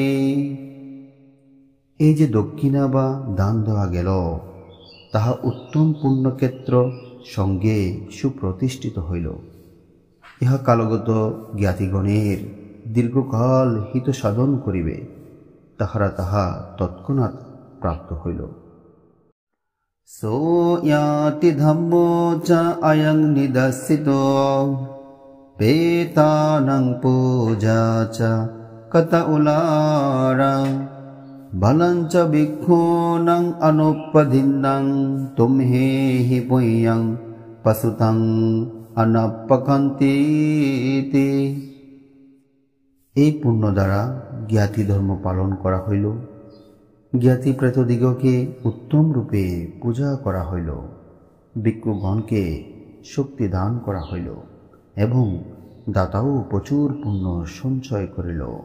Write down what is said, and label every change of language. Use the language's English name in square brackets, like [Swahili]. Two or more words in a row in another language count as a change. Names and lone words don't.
[Bangla] এই যে দক্ষিণা বা দান দেওয়া গেল, তাহা উত্তম পুণ্যক্ষেত্র সঙ্গে সুপ্রতিষ্ঠিত হইল। ইহা কালগত জ্ঞাতিগণের দীর্ঘকাল হিত সাধন করিবে, তাহারা তাহা তৎক্ষণাৎ প্রাপ্ত হইল। [Pali] সো ইয়াতি ধম্মো চ অয়ং নিদর্শিতো পেতানং পূজা চ কত উলারা বলঞ্চ ভিক্ষূনং অনুপদিন্নং তুমহে হি পুণ্যং পশুতং অনপকন্তীতি। [Bangla] এই পুণ্য দ্বারা জ্ঞাতি ধর্ম পালন করা হইল, জ্ঞাতি প্রেতদিগকে উত্তম রূপে পূজা করা হইল, ভিক্ষুগণকে শক্তি দান করা হইল এবং দাতাও প্রচুর পুণ্য সঞ্চয় করিল।